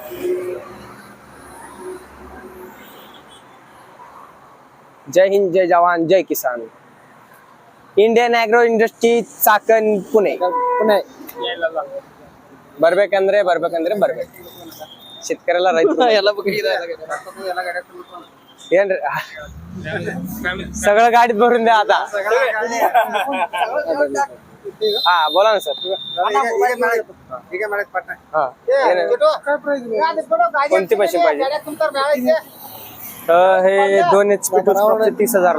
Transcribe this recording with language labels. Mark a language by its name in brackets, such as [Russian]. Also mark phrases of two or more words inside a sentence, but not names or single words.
[Hindi] जय हिंद, जय जवान, जय किसान. [Kannada] ಇಂಡಿಯನ್ ಆಗ್ರೋ ಇಂಡಸ್ಟ್ರಿ ಚಾಕನ್ ಪುಣೆ. ಬರ್ಬೇಕಂದ್ರೆ ಬರ್ಬೇಕು. [Marathi] शेतकऱ्याला [Kannada] ರೈತರು ಏನ್ರಿ [Marathi] सगळं गाडीत भरून द्या आता. हा बोला ना सर. कोणती मशीन पाहिजे? हे 2 HP 30,000